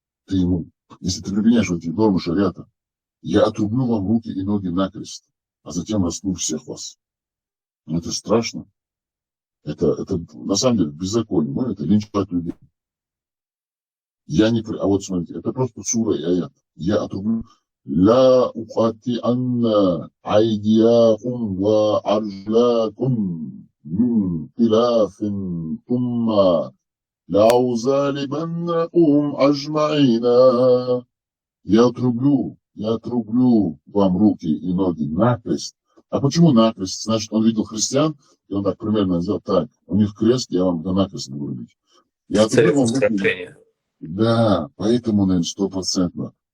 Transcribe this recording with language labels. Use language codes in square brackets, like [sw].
[ru] Ты ему, если ты применяешь вот эти нормы шариата, я отрублю вам руки и ноги накрест, а затем распну всех вас. Это страшно. Это на самом деле беззаконие. Ну, это линчевать людей. А вот смотрите, это просто сура и аят. Я отрублю. [ar] لا أقطعن أيديكم وأرجلكم من خلاف ثم لأصلبنكم أجمعين. [ru] Я отрублю вам руки и ноги накрест. А почему накрест? Значит, он видел христиан, и он так примерно сделал так. У них крест, я вам накрест буду рубить. Я отрублю вам руки. Да, поэтому, наверное, 100%.